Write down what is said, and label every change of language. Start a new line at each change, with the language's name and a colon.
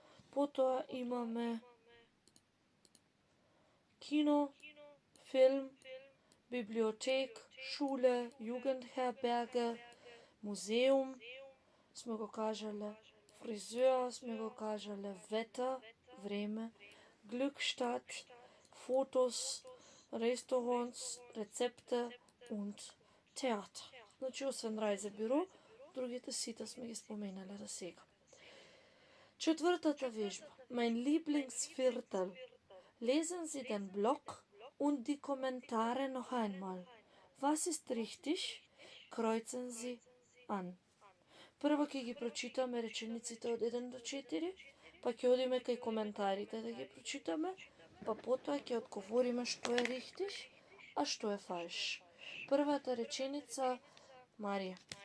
Macedonian: Потоа имаме кино, филм, библиотек, шуле, Jugendherberge, музеум, сме го кажале, фризер, сме го кажале, Wetter, време, Glückstadt, Fotos, Restaurants,
German: Rezepte und Theater.
Macedonian: Значи, освен Reisebüro, другите сите сме ги споменале до сега. Четвртата вежба.
German: Mein Lieblingsviertel. Lesen Sie den Blog und die Kommentare noch einmal. Was ist richtig? Kreuzen Sie an.
Macedonian: Прво ќе ги прочитаме речениците од 1 до 4, па ќе одиме кај коментарите да ги прочитаме, па потоа ќе одговориме што е richtig, а што е falsch. Првата реченица, Марија.